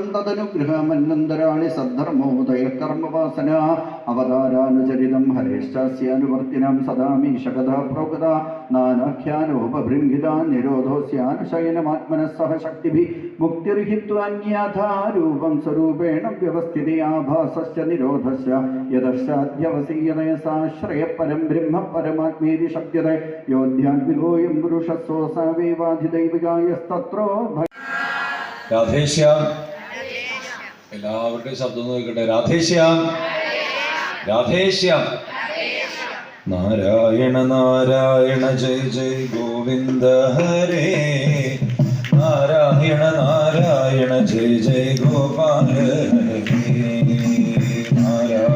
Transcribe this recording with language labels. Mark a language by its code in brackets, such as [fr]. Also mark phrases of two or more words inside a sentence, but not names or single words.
[sa] तदनुग्रहमन्नन्तराणि सद्धर्मोदयः कर्मवासना अवतारानुचरितं हरेश्चास्यानुवर्तिनां सदा मीशकथा प्रोक्ता नानाख्यानोपबृंहिता निरोधोऽस्यानुशयनमात्मनः सह शक्तिभिः मुक्तिर्हित्वान्यथा रूपं स्वरूपेण व्यवस्थिते आभासस्य निरोधस्य यदर्शाद्यवसीयते साश्रयः परं ब्रह्म परमात्मेति शक्यते योऽध्यात्मिकोऽयं पुरुषः सोऽसावेवाधिदैविकायस्तत्रो [ml] രാധേശ്യാം. എല്ലാവരുടെയും ശബ്ദം നോക്കട്ടെ. [sa] രാധേശ്യാം, രാധേശ്യാം. നാരായണ നാരായണ ജയ ജയ ഗോവിന്ദ ഹരേ. നാരായണ നാരായണ ജയ ജയ ഗോപാല ഹരേ. നാരായണ